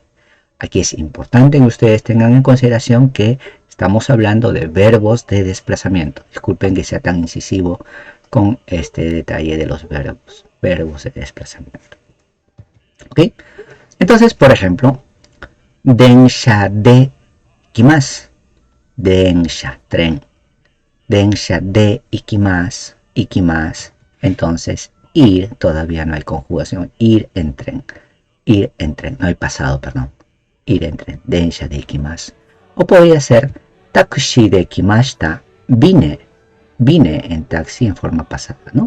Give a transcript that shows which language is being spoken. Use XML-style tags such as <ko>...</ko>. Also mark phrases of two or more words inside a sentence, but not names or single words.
<es>Aquí es importante que ustedes tengan en consideración que estamos hablando de verbos de desplazamiento. Disculpen que sea tan incisivo con este detalle de los verbos de desplazamiento. ¿Ok? Entonces, por ejemplo,</es> <ja>電車で行きます、電車、tren、電車で行きます、行きます.</ja> <es>Entonces, ir, todavía no hay conjugación, ir en tren, no hay pasado, perdón, ir en tren,</es> <ja>電車で行きます.</ja> <es>O podría ser</es> <ja>タクシーで行きました,</ja> <es>vine en taxi en forma pasada, ¿no?</es>